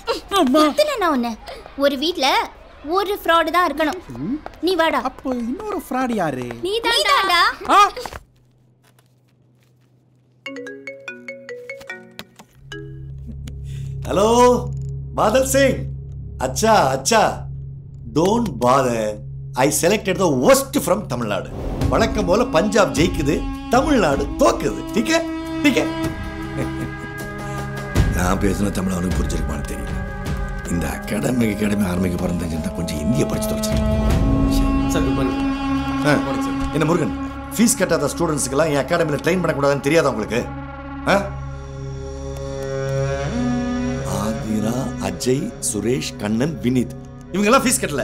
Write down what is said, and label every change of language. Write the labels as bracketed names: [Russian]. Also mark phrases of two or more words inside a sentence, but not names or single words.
[Tamil] நான் ஒண்ணு, ஒரு வீட்ல ஒரு ஃப்ராட் தான் இருக்கணும். நீ வாடா. அப்போ இன்னொரு ஃப்ராட் யாரு? நீ தான்டா. [English] Hello Badal Singh. Acha don't bother. I selected the worst from Tamil Nadu. [Tamil] வழக்கம் போல பஞ்சாப் ஜெயிக்குது, தமிழ்நாடு தோக்குது. [Hindi] ठीक है [Tamil] நான் பேசுன தமிழ் அவனுக்கு புரிஞ்சிருக்குமான்னு தெரியல. இந்த அகாடமி ஆரம்பிக்க போகிறேன் கொஞ்சம் இந்திய படிச்சு தொலைச்சிருக்கேன். என்ன முருகன், ஃபீஸ் கட்டாத ஸ்டூடெண்ட்ஸுக்கெல்லாம் என் அகாடமியில் ட்ரெயின் பண்ணக்கூடாதுன்னு தெரியாதா உங்களுக்கு? ஆதிரா, அஜய், சுரேஷ், கண்ணன், வினீத் இவங்கெல்லாம் ஃபீஸ் கட்டல.